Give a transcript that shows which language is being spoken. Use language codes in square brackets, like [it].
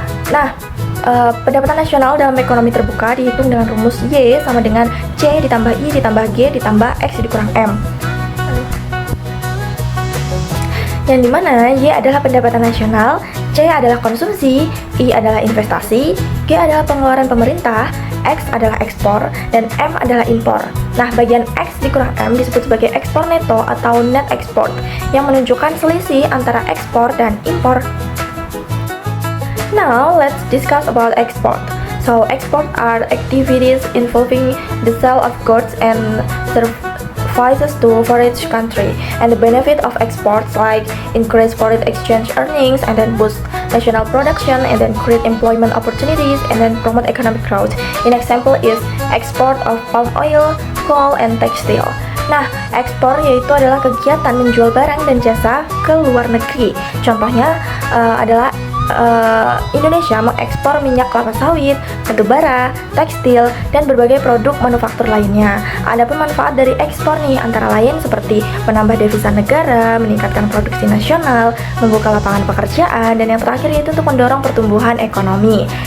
[id] Nah, pendapatan nasional dalam ekonomi terbuka dihitung dengan rumus Y sama dengan C ditambah I ditambah G ditambah X dikurang M. Yang dimana Y adalah pendapatan nasional, C adalah konsumsi, I adalah investasi, G adalah pengeluaran pemerintah, X adalah ekspor, dan M adalah impor. Nah, bagian X dikurang M disebut sebagai ekspor neto atau net export, yang menunjukkan selisih antara ekspor dan impor. [en] Now, let's discuss about export. So, export are activities involving the sale of goods and services to foreign country, and the benefit of exports like increase foreign exchange earnings, and then boost national production, and then create employment opportunities, and then promote economic growth. An example is export of palm oil, coal, and textile. [id] Nah, ekspor yaitu adalah kegiatan menjual barang dan jasa ke luar negeri. Contohnya adalah Indonesia mengekspor minyak kelapa sawit, batu bara, tekstil, dan berbagai produk manufaktur lainnya. Adapun manfaat dari ekspor nih antara lain seperti menambah devisa negara, meningkatkan produksi nasional, membuka lapangan pekerjaan, dan yang terakhir yaitu untuk mendorong pertumbuhan ekonomi.